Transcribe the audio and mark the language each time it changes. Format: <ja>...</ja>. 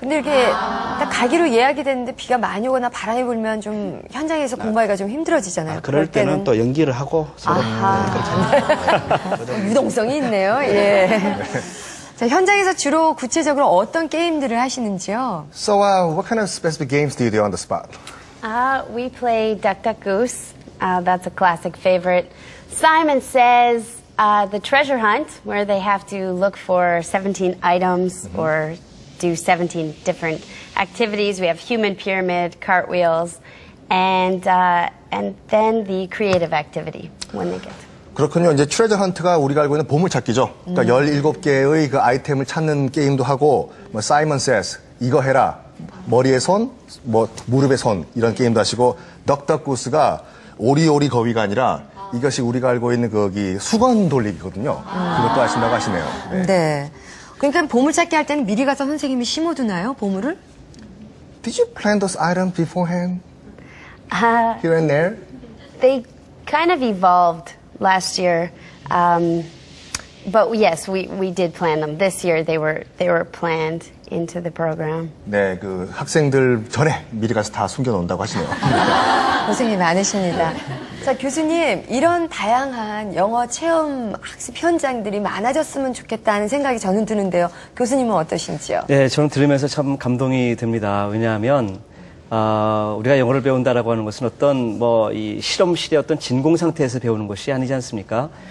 <ko>근데 이렇게 딱 가기로 예약이 됐는데 비가 많이 오거나 바람이 불면 좀 현장에서 공부하기가 좀 힘들어지잖아요. 그럴 때는 또 연기를 하고 서로 그렇게 유동성이 있네요. 예. 자, 현장에서 주로 구체적으로 어떤 게임들을 하시는지요?</ko> <en>So, what kind of specific games do you do on the spot? We play Duck Duck Goose. That's a classic favorite. Simon Says. The treasure hunt, where they have to look for 17 items or do 17 different activities. We have human pyramid, cartwheels, and then the creative activity when they get.</en> <ko>그렇군요. 이제 트레저 헌트가 우리가 알고 있는 보물찾기죠. 그러니까 17개의 그 아이템을 찾는 게임도 하고, 뭐 사이먼 세스 이거 해라, 머리에 손, 뭐 무릎에 손 이런 게임도 하시고, 덕덕구스가 오리오리 거위가 아니라 이것이 우리가 알고 있는 거기 수건 돌리기거든요. 그것도 하신다고 하시네요. 네. 네. 그러니까 보물찾기 할 때는 미리 가서 선생님이 심어두나요, 보물을?</ko> <en>Did you plan those items beforehand? Here and there? They kind of evolved last year. But yes, we did plan them. This year they were planned into the program.</en> <ko>네, 그 학생들 전에 미리 가서 다 숨겨놓는다고 하시네요. 고생이 많으십니다. 자, 교수님, 이런 다양한 영어 체험 학습 현장들이 많아졌으면 좋겠다는 생각이 저는 드는데요. 교수님은 어떠신지요? 네, 저는 들으면서 참 감동이 됩니다. 왜냐하면 우리가 영어를 배운다라고 하는 것은 어떤 이 실험실의 어떤 진공 상태에서 배우는 것이 아니지 않습니까?</ko>